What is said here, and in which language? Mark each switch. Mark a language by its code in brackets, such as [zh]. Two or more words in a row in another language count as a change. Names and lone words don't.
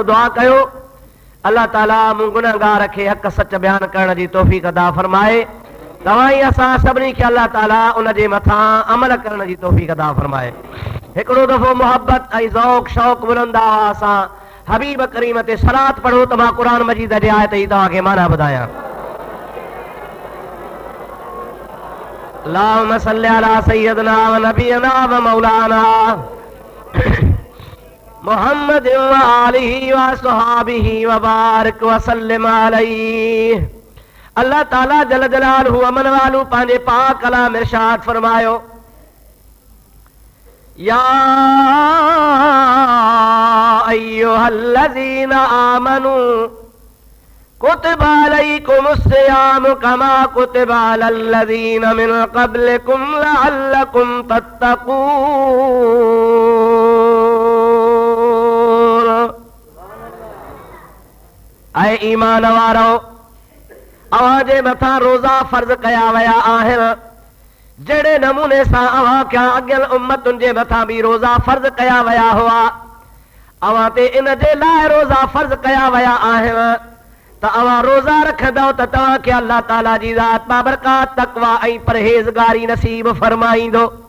[sd] दुआ कयो अल्लाह ताला मूं गुनहगार खे हक़ सच बयान करण जी तौफ़ीक़ अता फरमाए तवाई असां सभिनी खे अल्लाह ताला उन जे मथां अमल करण जी तौफ़ीक़ अता फरमाए। हिकिड़ो दफ़ो मोहब्बत ऐं ज़ौक़ शौक़ बुलंदा असां हबीब करीम ते सलात पढ़ो त मां क़ुरान मजीद जे आयत ई तव्हांखे माना ॿुधायां। [ar] اللهم صل على سيدنا ونبينا ومولانا محمد وآله وصحابه وبارك وسلم عليه. [sd] अल्लाह ताला जल जलालहु अमन वालू पंहिंजे पाक कलाम इरशाद फरमायो, [ar] يا أيها الذين آمنوا كتب عليكم الصيام كما كتب على الذين من قبلكم لعلكم تتقون. [sd] ऐ ईमान वारो, अवां जे मथां रोज़ा फर्ज़ कया विया आहिनि, जहिड़े नमूने सां अवां क्या अॻियल उम्मतुनि जे मथां बि रोज़ा फर्ज़ कया विया हुआ, अवां ते इन जे लाइ रोज़ा फर्ज़ कया विया आहिनि त अवां रोज़ा रखंदव त तव्हांखे अल्लाह ताला जी ज़ात बाबरकात तक़वा ऐं परहेज़गारी नसीब फरमाईंदो।